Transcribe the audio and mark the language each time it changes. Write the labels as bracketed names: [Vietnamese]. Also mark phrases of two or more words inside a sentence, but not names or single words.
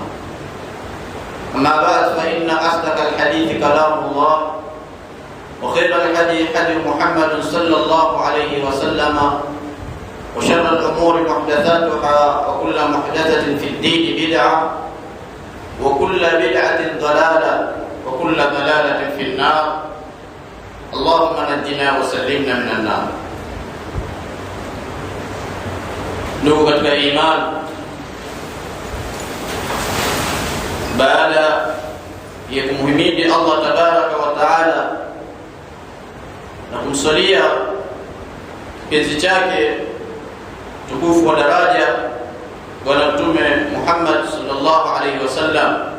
[Arabic] أما بعد فإن أصدق الحديث كلام الله وخير الحديث حديث محمد صلى الله عليه وسلم وشر الأمور محدثاتها وكل محدثة في الدين بدعة وكل بدعة ضلالة وكل ضلالة في النار. اللهم نجنا وسلمنا من النار. [Swahili] Ndugu katika imani, baada ya kumhimidi Allah [Arabic] تبارك وتعالى [Swahili] na kumsalia kipenzi chake tukufu wa daraja Bwana Mtume Muhammad [Arabic] صلى الله عليه وسلم,